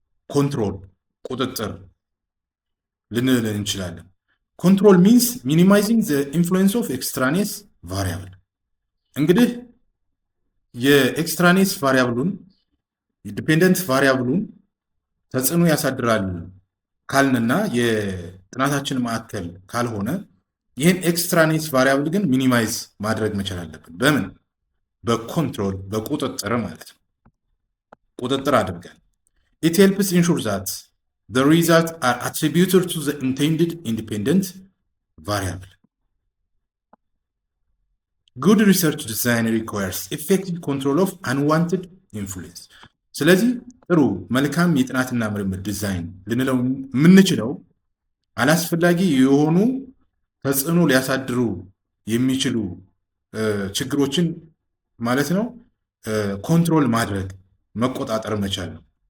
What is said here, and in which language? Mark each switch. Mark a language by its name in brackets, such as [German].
[Amharic] ኮንትሮል ቁጥጥር ልንል እንችላለን። [English] ኮንትሮል ሚንስ ሚኒማይዚንግ ዘ ኢንፍሉዌንስ ኦፍ ኤክስትራኔስ ቫሪያብል። [Amharic] እንግዲህ የኤክስትራኔስ ቫሪያብሉን ዲፔንደንት ቫሪያብሉን ተጽዕኖ ያሳድራል ካልንና የጥናታችን ማዕከል ካልሆነ ይህን ኤክስትራኔስ ቫሪያብል ግን ሚኒማይዝ ማድረግ መቻል አለብን። በምን? በኮንትሮል በቁጥጥር ማለት ነው። ቁጥጥር አድርገን [English] it helps ensure that the results are attributed to the intended independent variable. Good research design requires effective control of unwanted influence. [Amharic] ስለዚህ ጥሩ መልካም የጥናትና ምርምር ዲዛይን ልንለው የምንችለው አላስፈላጊ የሆኑ ተጽዕኖ ሊያሳድሩ የሚችሉ ችግሮችን ማለት ነው ኮንትሮል ማድረግ መቆጣጠር መቻል ነው።